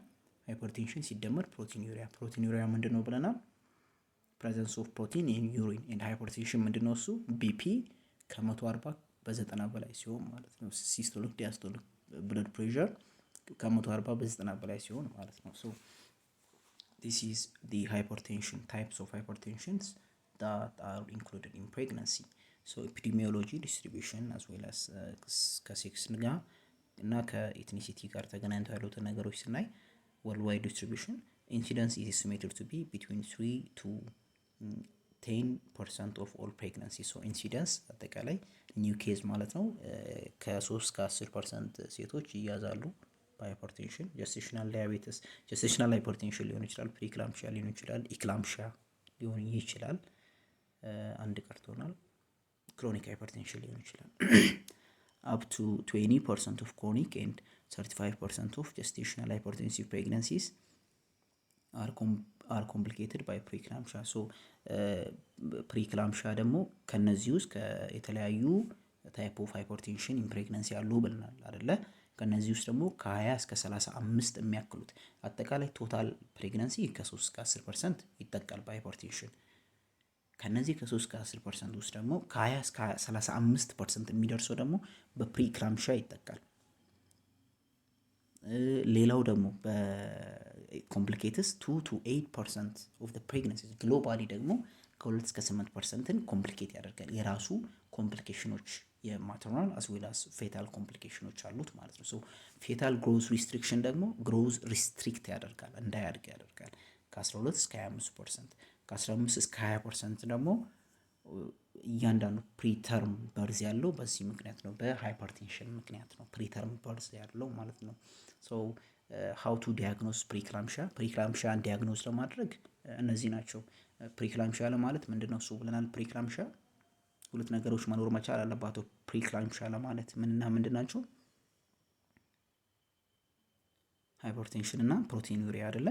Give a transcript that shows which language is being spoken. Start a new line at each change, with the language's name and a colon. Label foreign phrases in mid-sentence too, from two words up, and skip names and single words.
Amharic: ሃይፐርቴንሽን ሲደመር ፕሮቲን ዩሪያ። ፕሮቲን ዩሪያ ምንድን ነው ብለናል?
English: Presence of protein in urine. And hypertension
Amharic: ምንድን ነው እሱ? ቢፒ ከ140 በ90 በላይ ሲሆን ማለት ነው።
English: systolic diastolic blood pressure
Amharic: ከ140 በ90 በላይ ሲሆን ማለት ነው።
English: ሶ this is the hypertension types of hypertensions that are included in pregnancy. so epidemiology distribution as well as
Amharic: ከሴክስ ጋር እና ከኤትኒሲቲ ጋር ተገናኝተው ያሉትን ነገሮች ስናይ
English: worldwide distribution incidence is estimated to be between 3 to 10% of all pregnancy. so incidence
Amharic: አጠቃላይ
English: new case
Amharic: ማለት ነው። ከ3 እስከ 10% ሴቶች ይያዛሉ በሃይፐርቴንሽን።
English: gestational diabetes gestational hypertension
Amharic: ሊሆን ይችላል፣ ፕሪክላምሺያ ሊሆን ይችላል፣ ኢክላምሺያ ሊሆን ይችላል። አንድ ቀርቶናል፣
English: chronic hypertension
Amharic: ሊሆን ይችላል።
English: up to 20% of chronic and 35% of gestational hypertensive pregnancies are complicated by preeclampsia. so preeclampsia
Amharic: ደግሞ ከነዚህ ውስጥ የተለያዩ
English: type of hypertension in pregnancy
Amharic: አሉ ብለናል አይደለ? ከነዚህ ውስጥ ደግሞ ከ20 እስከ 35 የሚያክሉት አጠቃላይ
English: total pregnancy
Amharic: ከ3 እስከ 10% ይጠቃል በሃይፐርቴንሽን። ከነዚህ ከ3 እስከ 10% ውስጥ ደግሞ ከ20 እስከ 35% የሚደርሰው ደግሞ በፕሪክላምሺያ ይጠቃል። ሌላው ደግሞ በኮምፕሊኬትስ
English: 2 to 8% of the pregnancies
Amharic: ግሎባሊ ደግሞ ከ2 እስከ 8%ን ኮምፕሊኬት ያደርጋል። የራሱ ኮምፕሊኬሽኖች የማተርናል
English: as well as fetal
Amharic: ኮምፕሊኬሽኖች አሉት ማለት ነው። ሶ
English: fetal growth restriction
Amharic: ደግሞ
English: growth restrict
Amharic: ያደርጋል፣ እንዳያድግ ያደርጋል ከ12 እስከ 25%። ከ15 እስከ 20% ደግሞ እያንዳንዱ
English: preterm birth
Amharic: ያለው በዚህ ምክንያት ነው፣ በሃይፐርቴንሽን ምክንያት ነው
English: preterm birth
Amharic: ያለው ማለት ነው። ሶ
English: how to diagnose preeclampsia
Amharic: ፕሪክላምሺያን ዲያግኖስ ለማድረግ እነዚህ ናቸው። ፕሪክላምሺያ ለማለት ምንድነው እሱ ብለናል። ፕሪክላምሺያ ሁለት ነገሮች መኖር መቻል አለባቸው። ፕሪክላምሺያ ለማለት ምንና ምንድን ናቸው? ሃይፐርቴንሽን እና ፕሮቲን ዩሪያ አይደለ?